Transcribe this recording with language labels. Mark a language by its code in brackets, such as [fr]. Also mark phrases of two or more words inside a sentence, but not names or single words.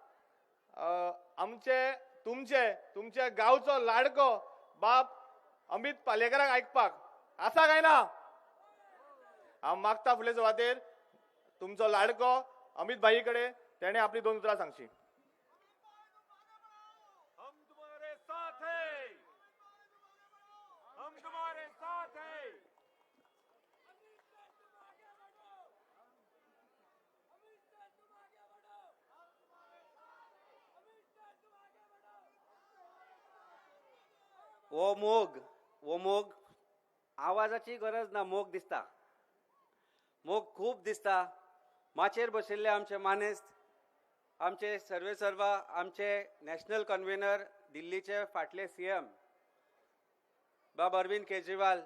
[kok] तुमचे गांवचो लाडको बाब अमित पालेकराक आयकपाक आसा काय ना? हांव मागता फुडले सुवातेर तुमचो लाडको अमित भाई कडेन तेणे आपली 2 उतरां सांगची. [hi] हम तुम्हारे साथ हैं, हम तुम्हारे साथ हैं. [kok] वो मोग आवाजाची गरज ना, मोग दिसता. मोग खूब दिसता. माचेर बशिल्ले आमचे मानेस्त, आमचे सर्वेसर्वा, आमचे [en] national convener, [kok] दिल्लीचे फाटले सीएम बाब अरविंद केजरीवाल